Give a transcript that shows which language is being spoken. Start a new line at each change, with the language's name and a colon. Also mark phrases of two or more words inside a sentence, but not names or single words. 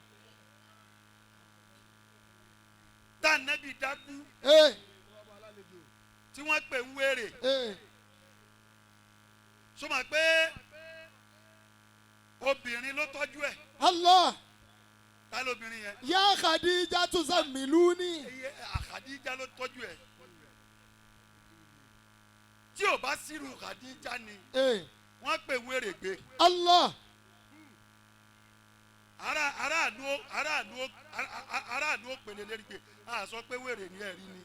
Yoruba: tá ànábì dákú ee tí wọ́n pè ń wèrè ee sọmọ pé obìnrin ló tọ́jú ẹ̀ Allah ta lóbìnrin yẹn
Arabic: يا خديجة تزملوني.
Yoruba: eye Khadija ló tọ́jú ẹ̀ tí ò bá sírù Khadija ni ee wọ́n pè ń wèrè gbé Allah aráàlú ó pèlè lérí pé a sọ pé wèrè ni ẹ̀rí ni